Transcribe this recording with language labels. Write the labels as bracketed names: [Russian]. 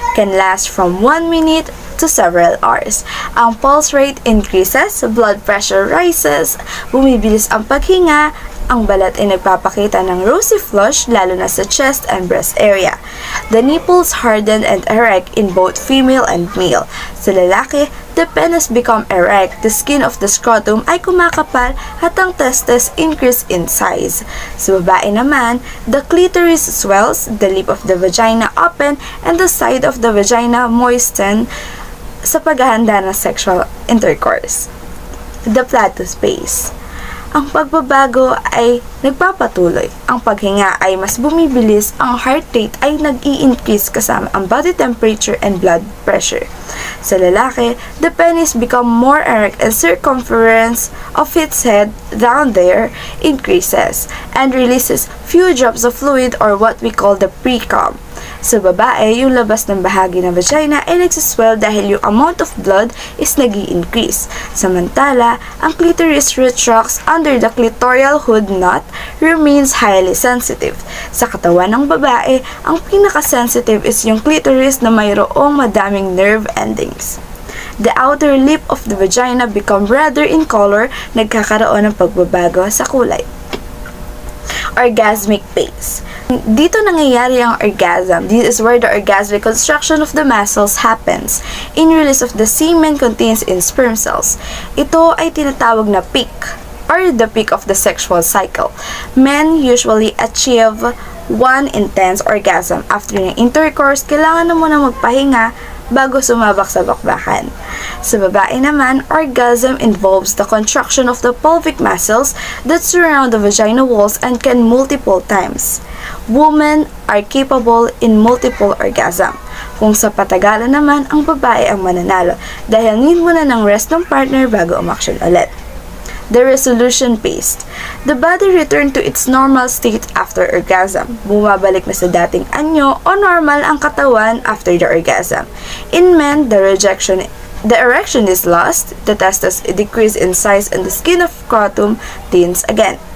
[English] Can last from 1 minute to several hours. [Filipino] Ang [English] pulse rate increases, blood pressure rises, [Filipino] bumibilis ang paghinga, ang balat ay nagpapakita ng rosy flush lalo na sa chest and breast area. [English] The nipples harden and erect in both female and male. Sa lalaki, the penis become erect, the skin of the scrotum [Filipino] ay kumakapal at ang [English] testes increase in size. Sa babae naman, the clitoris swells, the lip of the vagina open, and the side of the vagina moisten [Filipino] sa paghahanda ng [English] sexual intercourse. The plateau phase. [Filipino] Ang pagbabago ay nagpapatuloy. Ang paghinga ay mas bumibilis, ang heart rate ay nag-i-increase kasama ang body temperature and blood pressure. Sa lalaki, [English] the penis become more erect and circumference of its head down there increases and releases few drops of fluid or what we call the pre-cum. [Filipino] Sa babae, yung labas ng bahagi ng vagina ay nagsiswell dahil yung [English] amount of blood is [Filipino] nag-i-increase. [English] Samantala, ang clitoris retracts under the clitoral hood knot remains highly sensitive. [Filipino] Sa katawan ng babae, ang pinaka-sensitive is yung clitoris na mayroong madaming nerve endings. [English] The outer lip of the vagina become redder in color, [Filipino] nagkakaroon ng pagbabago sa kulay. [English] Orgasmic phase. [Filipino] Dito nangyayari ang orgasm. [English] This is where the orgasmic construction of the muscles happens. In release of the semen contains in sperm cells. [Filipino] Ito ay tinatawag na peak [English] or the peak of the sexual cycle. Men usually achieve one intense orgasm. [Filipino] After ng intercourse, kailangan na muna magpahinga bago sumabak sa bakbakan. Sa babae naman, [English] orgasm involves the contraction of the pelvic muscles that surround the vagina walls and can multiple times. Women are capable in multiple orgasm. [Filipino] Kung sa patagalan naman, ang babae ang mananalo dahil need muna ng rest ng partner bago umaksyon ulit. [English] The resolution phase. The body return to its normal state after orgasm. [Filipino] Bumabalik na sa dating anyo o normal ang katawan after the orgasm. [English] In men, the erection is lost, the testes decrease in size, and the skin of scrotum thins again.